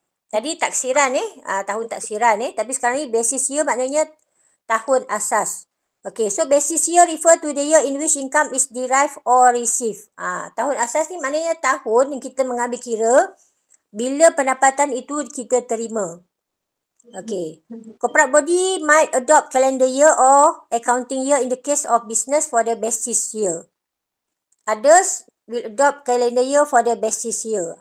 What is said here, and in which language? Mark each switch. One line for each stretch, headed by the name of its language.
Malay: Tadi taksiran tahun taksiran tapi sekarang ni basis year maknanya tahun asas.
English: Okay, so basis year refer to the year in which income is derived or received.
Malay: Tahun asas ni maknanya tahun yang kita mengambil kira bila pendapatan itu kita terima.
English: Okay. Corporate body might adopt calendar year or accounting year in the case of business for the basis year. Others will adopt calendar year for the basis year.